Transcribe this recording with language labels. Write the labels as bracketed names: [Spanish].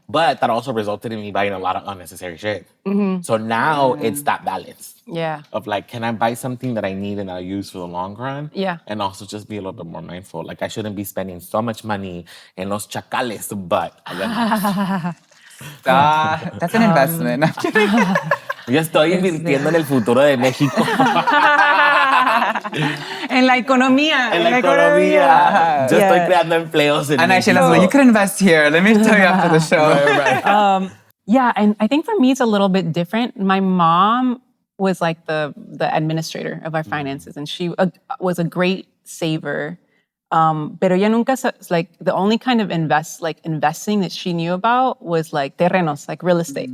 [English] But that also resulted in me buying a lot of unnecessary shit. So now it's that balance. Yeah. Of like, can I buy something that I need and I'll use for the long run? Yeah. And also just be a little bit more mindful. Like I shouldn't be spending so much money in los chacales, but that's an investment. I'm kidding. [Spanish] Yo estoy invirtiendo en el futuro de México. En la economía. En la economía. Yo estoy creando empleos en [English] And [Spanish] México. [English] Sheila's like, you could invest here. Let me tell you after the show. Yeah, and I think for me it's a little bit different. My mom was like the administrator of our finances, and she was a great saver. [Spanish] Pero ella nunca, [English] like the only kind of investing that she knew about was like terrenos, like real estate.